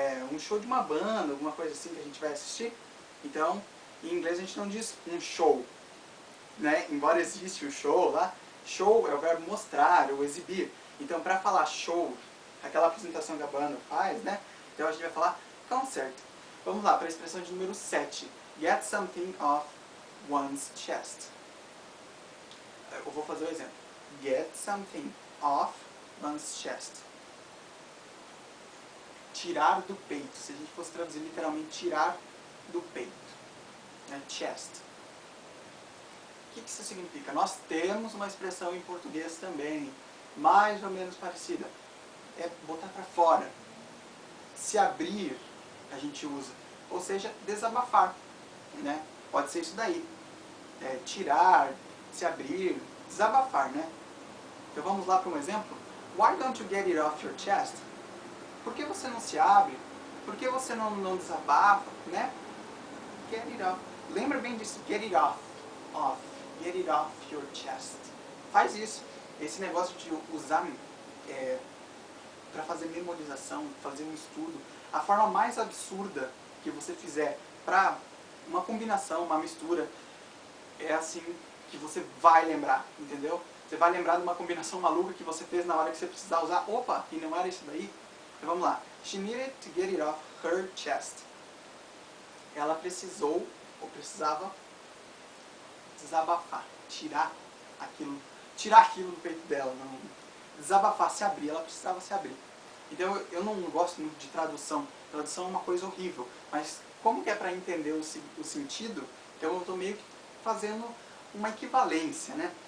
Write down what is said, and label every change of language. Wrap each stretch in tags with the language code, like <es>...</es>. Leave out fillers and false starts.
<pt>Um show de uma banda, alguma coisa assim que a gente vai assistir. Então, em inglês a gente não diz um show, né? Embora exista o show lá, show é o verbo mostrar ou exibir. Então, para falar show, aquela apresentação que a banda faz, né? Então a gente vai falar concert. Vamos lá para a expressão de número 7.</pt> <en>Get something off one's chest.</en> <pt>Eu vou fazer o exemplo.</pt> <en>Get something off one's chest.</en> <pt>Tirar do peito. Se a gente fosse traduzir literalmente, tirar do peito. Né? Chest. O que isso significa? Nós temos uma expressão em português também, mais ou menos parecida. É botar para fora. se abrir, a gente usa. Ou seja, desabafar, né? Pode ser isso daí. Tirar, se abrir, desabafar, né? Então vamos lá para um exemplo.</pt> <en>Why don't you get it off your chest?</en> <pt>Por que você não se abre? Por que você não desabafa, né?</pt> <en>Get it off.</en> <pt>Lembra bem disso,</pt> <en>get it off. Off. Get it off your chest.</en> <pt>Faz isso. Esse negócio de usar para fazer memorização, fazer um estudo, a forma mais absurda que você fizer para uma combinação, uma mistura, é assim que você vai lembrar, entendeu? Você vai lembrar de uma combinação maluca que você fez na hora que você precisar usar. Opa, e não era isso daí? Então vamos lá.</pt> <en>She needed to get it off her chest.</en> <pt>Ela precisou, ou precisava, desabafar, tirar aquilo do peito dela. Não, desabafar, se abrir, ela precisava se abrir. Então eu não gosto muito de tradução. Tradução é uma coisa horrível. Mas como que é para entender o sentido, então eu estou meio que fazendo uma equivalência, né?</pt>